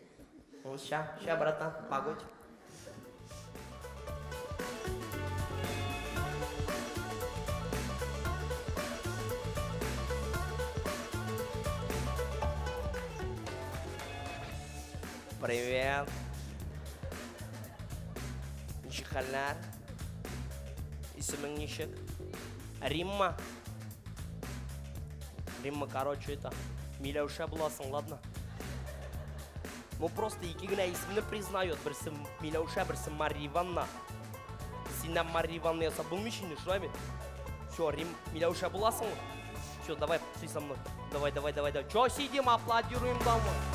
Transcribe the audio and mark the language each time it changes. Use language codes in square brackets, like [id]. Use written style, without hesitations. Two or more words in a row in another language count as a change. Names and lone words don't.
[ru] Ща, братан, погодь. Привет. [tt] Ничек хәлләр? Исемең ничек? Римма. Римма, [ru] короче, это Миләүшә буласың, ладно? Ну просто [tt] ике генә исемне признает. Берсе Миләүшә, берсе Мария Ивановна. Синнән Мария Ивановна ясап булмыйчы инде, шулаймы? [ru] Всё, Миләүшә буласың. Всё, давай, ты со мной. Давай. Чё сидим, аплодируем домой.